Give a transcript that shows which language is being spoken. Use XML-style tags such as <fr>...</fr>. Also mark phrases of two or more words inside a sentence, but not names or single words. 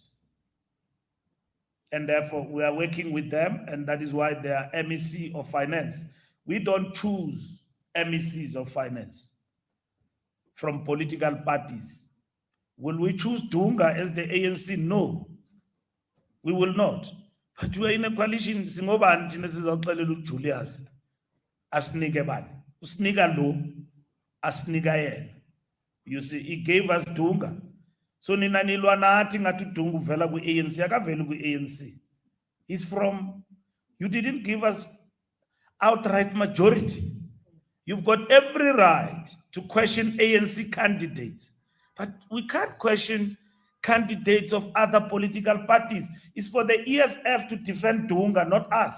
<en>And therefore, we are working with them, and that is why they are MEC of Finance. We don't choose MECs of Finance from political parties. Will we choose Dunga as the ANC? No, we will not. But we are in a coalition.</en> <xh>Singobani thina sizoxelela uJulius asinike bani, usinika lo, asinika yena.</xh> <en>You see, he gave us Dunga.</en> <xh>So nina nilwa nathi ngathi uDunga uvela ku-ANC, akaveli ku-ANC.</xh> <en>He's from, you didn't give us outright majority. You've got every right to question ANC candidates, but we can't question candidates of other political parties. It's for the EFF to defend Dunga, not us.</en>